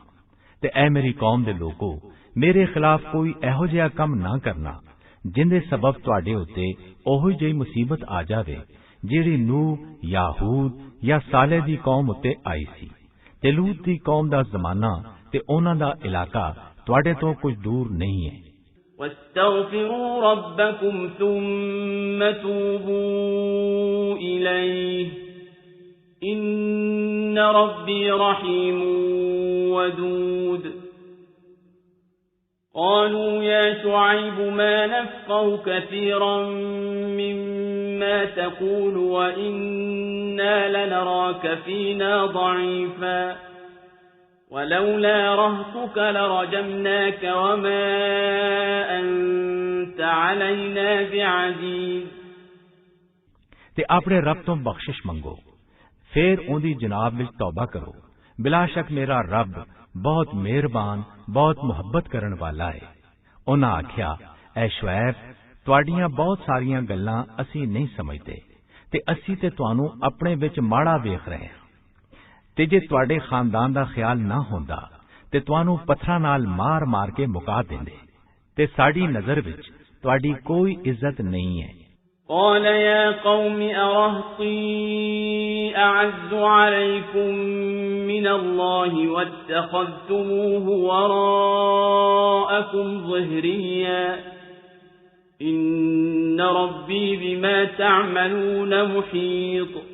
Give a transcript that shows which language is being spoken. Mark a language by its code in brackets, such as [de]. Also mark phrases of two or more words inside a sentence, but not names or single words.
[pa] ਤੇ ਐ ਮੇਰੀ ਕੌਮ ਦੇ ਲੋਕੋ, ਮੇਰੇ ਖ਼ਿਲਾਫ਼ ਕੋਈ ਏਹੋ ਜਿਹਾ ਕੰਮ ਨਾ ਕਰਨਾ ਜਿੰਦੇ ਸਬਬ ਤੁਹਾਡੇ ਉੱਤੇ ਓਹੀ ਜਿਹੀ ਮੁਸੀਬਤ ਆ ਜਾਵੇ ਜਿਹੜੀ ਨੂਹ ਯਾ ਹੂਦ ਯਾ ਸਾਲੇ ਦੀ ਕੌਮ ਉੱਤੇ ਆਈ ਸੀ ਤੇ ਲੂਤ ਦੀ ਕੌਮ ਦਾ ਜ਼ਮਾਨਾ ਤੇ ਉਨ੍ਹਾਂ ਦਾ ਇਲਾਕਾ ਤੁਹਾਡੇ ਤੋ ਕੁਝ ਦੂਰ ਨਹੀਂ ਹੈ। [ar] واستغفروا ربكم ثم توبوا إليه إن ربي رحيم ودود قالوا يا شعيب ما نفقه كثيرا مما تقول وإنا لنراك فينا ضعيفا ولولا رهطك لرجمناك وما أنت علينا بعزيز। [pa] ਤੇ ਅਪਣੇ ਰੱਬ ਤੋ ਬਖ਼ਸ਼ਿਸ਼ ਮੰਗੋ, ਫਿਰ ਉਨਕੀ ਜਨਾਬ ਵਿਚ ਤੌਬਾ ਕਰੋ। ਬਿਲਾਸ਼ੱਕ ਮੇਰਾ ਰੱਬ ਬਹੁਤ ਮਿਹਰਬਾਨ, ਬਹੁਤ ਮੁਹੱਬਤ ਕਰਨ ਵਾਲਾ ਹੈ। ਉਨ੍ਹਾਂ ਆਖਿਆ, ਐ ਸ਼ੁਐਬ, ਤੁਹਾਡੀਆਂ ਬਹੁਤ ਸਾਰੀਆਂ ਗੱਲਾਂ ਅਸੀਂ ਨਹੀਂ ਸਮਝਤੇ ਤੇ ਅਸੀਂ ਤੇ ਤੁਹਾਨੂੰ ਅਪਣੇ ਵਿਚ ਮਾੜਾ ਵੇਖ ਰਹੇ ਹੈਂ। ਤੇ ਜੇ ਤੁਹਾਡੇ ਖ਼ਾਨਦਾਨ ਦਾ ਖ਼ਿਆਲ ਨਾ ਹੁੰਦਾ ਤੇ ਤੁਹਾਨੂੰ ਪੱਥਰਾਂ ਨਾਲ ਮਾਰ ਮਾਰ ਕੇ ਮੁਕਾ ਦੇਂਦੇ ਤੇ ਸਾਡੀ ਨਜ਼ਰ ਵਿਚ ਤੁਹਾਡੀ ਕੋਈ ਇੱਜ਼ਤ ਨਹੀਂ ਹੈ। [ar] قال يا قوم أرهطي أعز عليكم من الله واتخذتموه وراءكم ظهريا إن ربي بما تعملون محيط